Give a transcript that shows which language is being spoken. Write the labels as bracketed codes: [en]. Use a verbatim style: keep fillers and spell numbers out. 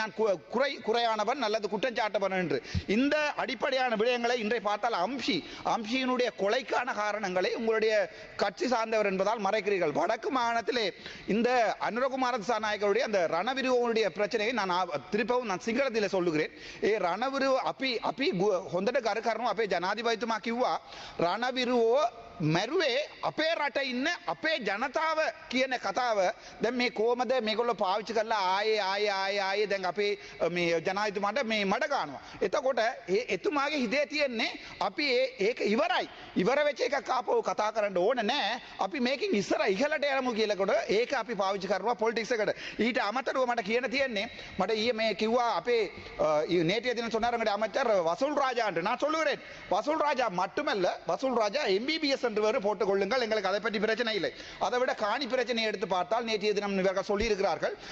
[ta] நான் கு- குறை குறையானவன் அல்லது குற்றஞ்சாட்டவன் என்று இந்த அடிப்படையான விடயங்களை இன்றை பார்த்தால் அம்ஷி அம்ஷியினுடைய கொலைக்கான காரணங்களை உங்களுடைய கட்சி சார்ந்தவர் என்பதால் மறைக்கிறீர்கள். வடக்கு மாகாணத்திலே இந்த அனுரகுமார திசாநாயகருடைய அந்த ரணவிருவனுடைய பிரச்சனையை நான் ஆ- திருப்பவும் நான் சிங்களத்தில் சொல்லுகிறேன். [si] ஏ ரணவிரு அப்பி அப்பி கு- හොඳට කර කරනවා අපේ ජනාධිපතිතුමා කිව්වා රණවිරුවෝ මැරුවේ අපේ රට ඉන්න අපේ ජනතාව කියන කතාව දැන් මේ කොහමද මේගොල්ලෝ පාවිච්චි කරලා ආයේ ආයේ ආයේ ආයේ දැන් අපේ අ, මේ ජනාධිපතිතුමාට මේ මඩ ගන්නවා. එතකොට ඒ එතුමාගේ හිතේ තියෙන්නේ අපි ඒ- ඒක ඉවරයි, ඉවර වෙච්ච එකක් ආපහු කතා කරන්න ඕන නෑ, අපි මේකින් ඉස්සර ඉහළට යමු කියලාකොට ඒක අපි පාවිච්චි කරනවා පොලිටික්ස් එකට. ඊට අමතරව මට කියන්න තියෙන්නේ මට ඊයේ මේ කිව්වා අපේ [ta] நேற்றைய தினம் சொன்னாருங்க அமைச்சர் வசூல் ராஜா என்று. நான் சொல்லுகிறேன், வசூல் ராஜா மட்டுமல்ல, வசூல் ராஜா எம்பிபிஎஸ் என்று வேறு போட்டுக் கொள்ளுங்கள், எங்களுக்கு அதை பற்றி பிரச்சனை இல்லை. அதை விட காணி பிரச்சனையை எடுத்து பார்த்தால் நேற்றைய தினம் இவர்கள் சொல்லியிருக்கிறார்கள்.